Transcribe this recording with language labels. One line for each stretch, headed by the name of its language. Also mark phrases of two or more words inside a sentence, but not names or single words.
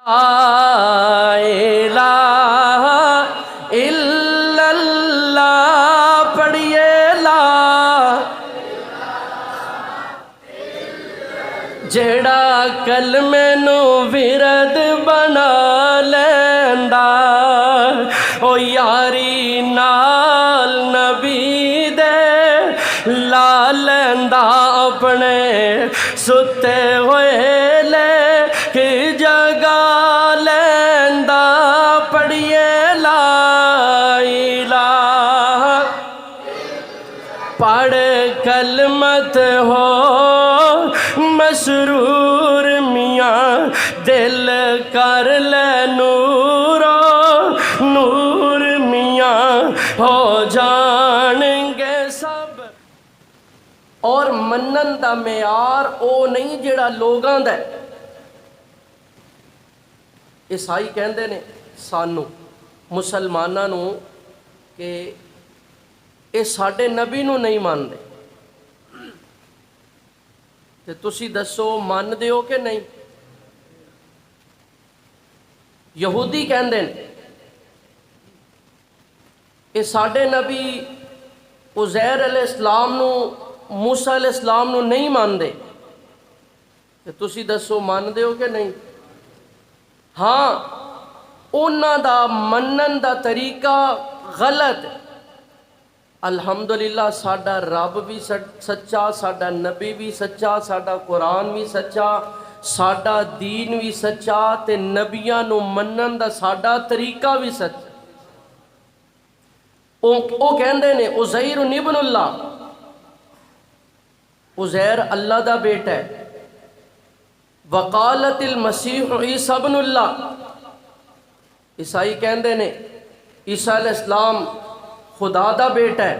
Arabic: الہ الا اللہ
Punjabi: پڑھیے لا جیڑا کلمے نو ورد بنا لیندا او یاری نال نبی دے لا لیندا اپنے ستے ہوئے لے کہ جگا لیندا پڑھیے لا الہ پڑھ کلمت ہو مسرور میاں دل کر لے نورو نور میاں ہو جان گے سب۔ اور منن دا معیار او نہیں جڑا لوگاں دا ہے۔ عیسائی کہندے نے سانو مسلماناں نو کہ اے ساڈے نبی نو نہیں ماندے، تے تسی دسو مان دیو کہ نہیں؟ یہودی کہندے نے اے ساڈے نبی عزیر علیہ السلام نو موسیٰ علیہ السلام نو نہیں ماندے، تے تسی دسو مان دیو کہ نہیں؟ ہاں انہاں دا منن دا طریقہ غلط ہے۔ الحمدللہ ساڈا رب بھی سچا، ساڈا نبی بھی سچا، ساڈا قرآن بھی سچا، ساڈا دین بھی سچا، تے نبیاں نو منن دا ساڈا طریقہ بھی سچا۔ او کہندے نے
Arabic: عزیر ابن اللہ،
Punjabi: عزیر اللہ دا بیٹا ہے۔
Arabic: وقالت المسیح عیسی ابن اللہ،
Punjabi: عیسائی کہندے نے عیسیٰ علیہ السلام خدا دا بیٹا ہے۔